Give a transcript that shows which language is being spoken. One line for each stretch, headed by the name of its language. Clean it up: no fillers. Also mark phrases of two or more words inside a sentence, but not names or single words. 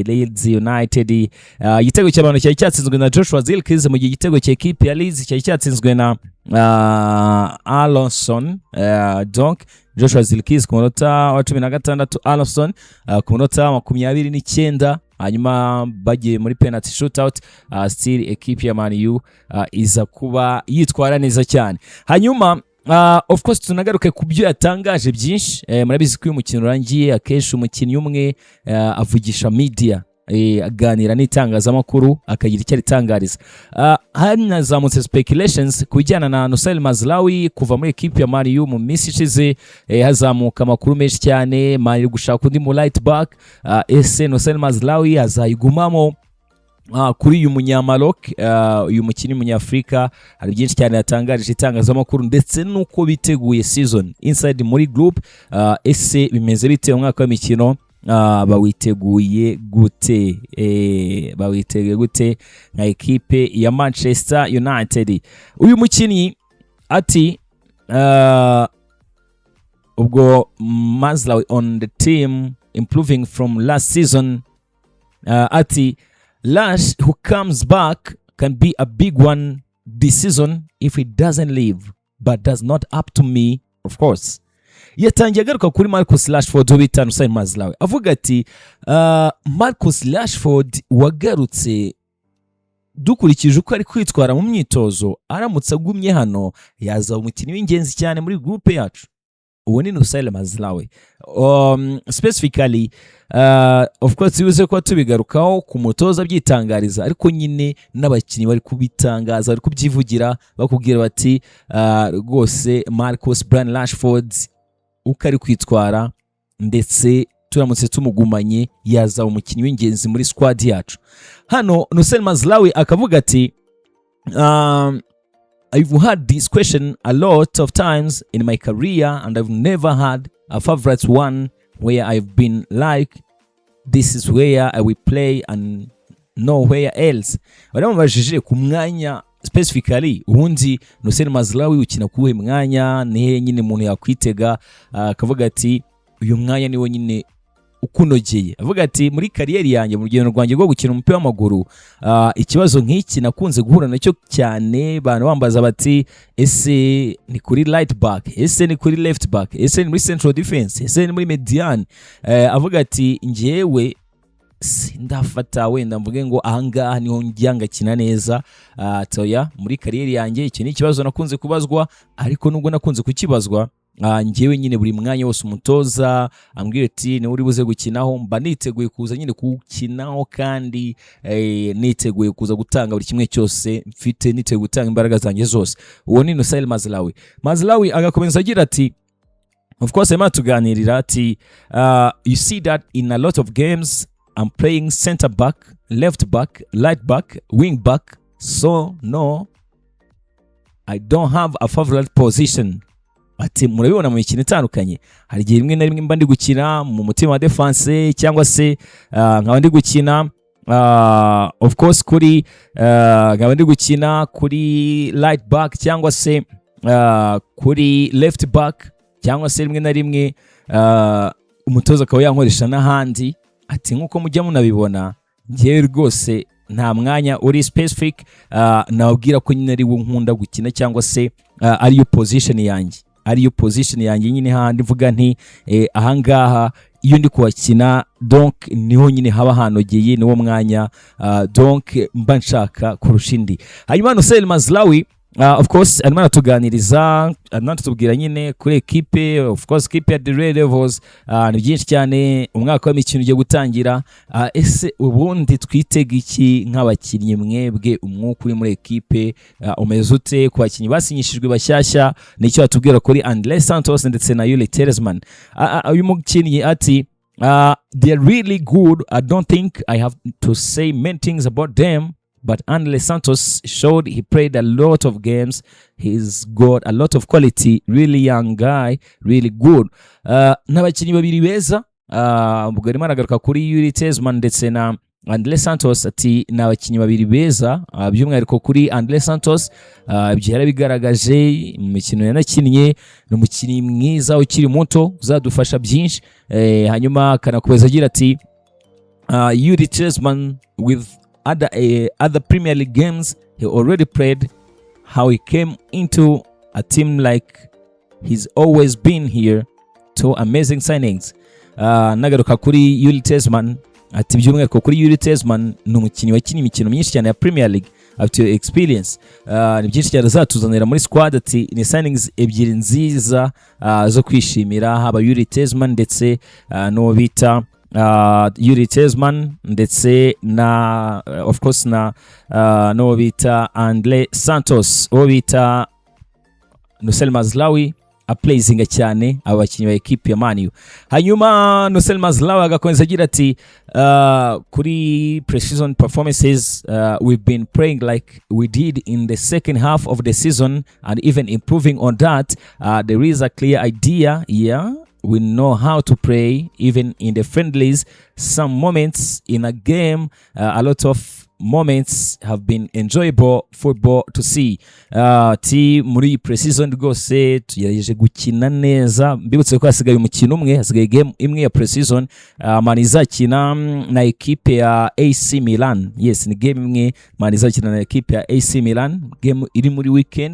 Kinyarwanda: Igitego cy'abantu cyari cyatsinzwe na Joshua Zirkzee, mu gihe igitego cya equipe ya Leeds cyari cyatsinzwe na Alonson. Donc Joshua Zirkzee ku munota wa 16, Alonson ku munota wa 29. Hanyuma bagiye muri
English: penalty shootout.
Kinyarwanda: Still equipe ya Man U iza kuba yitwara neza cyane. Hanyuma
English: of course
Kinyarwanda: tunagaruke ku byo yatangaje byinshi. Murabizi ko uyu mukino urangiye akenshi umukinnyi umwe avugisha media, aganira n'itangazamakuru akagira icyo ritangariza. Hanazamutse speculations kujyana na Nusail Mazlawi kuva muri equipe ya Man U mu minsi ishize. Hazamuka amakuru menshi cyane, Man iri gushaka undi mu
English: right back.
Kinyarwanda: Ese Nusail Mazlawi azayigumamo kuri uyu munyamaloc, uyu mukinnyi munyafrika? Hari byinshi cyane yatangarije itangazamakuru ndetse nuko biteguye
English: season inside
Kinyarwanda: muri group. Ese bimeze bite umwaka w'imikino? Bawiteguye gute? Bawiteguye gute nka equipe ya Manchester United? Uyu mukinnyi ati ubwo
English: Mazlawi on the team improving from last season. Ati Lash who comes back can be a big one this season if he doesn't leave, but that's not up to me of course.
Kinyarwanda: Yatangiye agaruka kuri Marcus Rashford ubita Nusail Mazlawi, avuga ati Marcus Rashford wagarutse dukurikije uko ari kwitwara mu myitozo, aramutse agumye hano yaza umukinnyi w'ingenzi cyane muri groupe yacu. Uwo ni Nusail Mazlawi.
English: Specifically of course
Kinyarwanda: yuze ko tubigarukaho ku mutoza byitangariza, ariko nyine n'abakinnyi bari kubitangaza, bari kubyivugira bakubwira bati rwose Marcus Rashford uko ari kwitwara ndetse turamutse tumugumanye yaza umukinnyi w'ingenzi muri squad yacu. Hano Nusail Mazlawi akavuga ati
English: I've had this question a lot of times in my career and I've never had a favorite one where I've been like, this is where I will play and nowhere else.
Kinyarwanda: Baramubajije ku mwanya specifically ubundi Nusail Mazlawi ukina kuwe mwanya nihe nyine umuntu yakwitega, akavuga ati uyu mwanya niwo nyine ukunogeye. Avuga ati muri kariyeri yanjye mu rugendo rwanjye rwo gukina umupira w'amaguru, ikibazo nk'iki nakunze guhura nacyo cyane, abantu bambaza bati ese ni kuri
English: right back,
Kinyarwanda: ese ni kuri
English: left back,
Kinyarwanda: ese ni muri
English: central defense,
Kinyarwanda: ese ni muri median. Avuga ati njyewe sindafata wenda mvuge ngo ahangaha niho njyanga kina neza. Toya muri kariyeri yanjye icyo ni ikibazo nakunze kubazwa, ariko nubwo nakunze kukibazwa njyewe nyine buri mwanya wose umutoza ambwira ati ni uri buze gukinaho mba niteguye kuza nyine gukinaho, kandi niteguye kuza gutanga buri kimwe cyose mfite, niteguye gutanga imbaraga zanjye zose. Uwo ni Nusail Mazlawi. Mazlawi agakomeza agira ati
English: of course
Kinyarwanda: ema tuganirira ati
English: you see that in a lot of games I'm playing center back, left back, right back, wing back, so no, I don't have a favorite position.
Kinyarwanda: Ati murabibona mu mikino itandukanye, hari igihe rimwe na rimwe mba ndi gukina mu mutima wa defense cyangwa se nkaba ndi gukina
English: of course
Kinyarwanda: kuri nkaba ndi gukina kuri
English: right back
Kinyarwanda: cyangwa se kuri
English: left back,
Kinyarwanda: cyangwa se rimwe na rimwe umutoza akaba yankoresha n'ahandi. Ati nk'uko mujya munabibona, njyewe rwose nta mwanya uri specific nababwira ko nyine ari wo nkunda gukina, cyangwa se ariyo position yanjye nyine handi mvuga nti ahangaha iyo ndi kuhakina donc niho nyine haba hanogeye, niwo mwanya donc mba nshaka kurusha indi. Hanyuma Nusayr Mazraoui
English: of course
Kinyarwanda: arimo aratuganiriza, anatubwira nyine kuri equipe,
English: of course
Kinyarwanda: equipe ya The Red Devils ni byinshi cyane, umwaka w'imikino ugiye gutangira. Ese ubundi twitega iki nk'abakinnyi mwebwe, umwuka uri muri equipe umeze ute ku bakinnyi basinyishijwe bashyashya? Nicyo atubwira kuri André Santos ndetse na Youri Tielemans. Uyu mukinnyi ati
English: they are really good. I don't think I have to say many things about them, but André Santos showed he played a lot of games. He's got a lot of quality, really young guy, really good.
Kinyarwanda: N'abakinnyi babiri beza, ubwo arimo aragaruka kuri Youri Tielemans ndetse na André Santos. Ati n'abakinnyi babiri beza, by'umwihariko kuri André Santos ibyo yarabigaragaje mu mikino yanakinnye, ni umukinnyi mwiza ukiri muto uzadufasha byinshi. Hanyuma akanakomeza agira ati
English: Youri Tielemans with other Premier League games he already played, how he came into a team like he's always been here, two amazing signings.
Kinyarwanda: Nagaruka kuri Youri Tielemans, ati by'umwihariko kuri Youri Tielemans ni umukinnyi wakinnye imikino myinshi cyane ya Premier League, afite experience, ni byinshi cyane azatuzanira muri squad. Ati ni signings ebyiri nziza zo kwishimira, haba Youri Tielemans ndetse no bita Youri Tielemans ndetse na
English: of course
Kinyarwanda: na no bita André Santos, uwo bita Nusayr Mazraoui aplazinga cyane abakinnyi ba equipe ya Man U. Hanyuma Nusayr Mazraoui agakomeza agira ati kuri
English: pre-season performances we've been playing like we did in the second half of the season and even improving on that. There is a clear idea, we know how to play even in the friendlies. Some moments in a game, a lot of moments have been enjoyable football to see.
Kinyarwanda: Muri pre-season rwose tugerageje gukina neza. Mbibutse ko hasigaye umukino umwe, hasigaye game imwe ya pre-season. Man izakina na equipe ya AC Milan. Yes, ni game imwe Man izakina na equipe ya AC Milan, game iri muri weekend.